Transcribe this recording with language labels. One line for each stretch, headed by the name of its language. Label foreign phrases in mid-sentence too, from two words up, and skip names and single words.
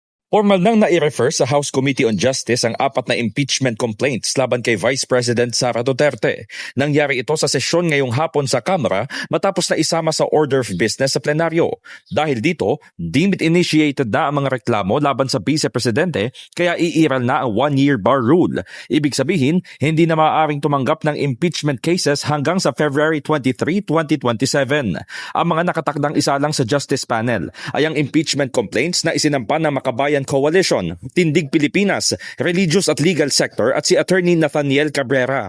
Filipino: Formal nang nai-refer sa House Committee on Justice ang 4 na
English: impeachment complaints
Filipino: laban kay Vice President Sara Duterte. Nangyari ito sa sesyon ngayong hapon sa Kamara matapos na isama sa
English: order of business
Filipino: sa plenaryo. Dahil dito,
English: deemed initiated
Filipino: na ang mga reklamo laban sa Vice Presidente kaya iiral na ang
English: 1-year bar rule.
Filipino: Ibig sabihin, hindi na maaaring tumanggap ng
English: impeachment cases
Filipino: hanggang sa February 23, 2027. Ang mga nakatakdang isalang sa Justice Panel ay ang
English: impeachment complaints
Filipino: na isinampa ng Makabayan Coalition, Tindig Pilipinas, Religious at Legal Sector at si Attorney Nathaniel Cabrera.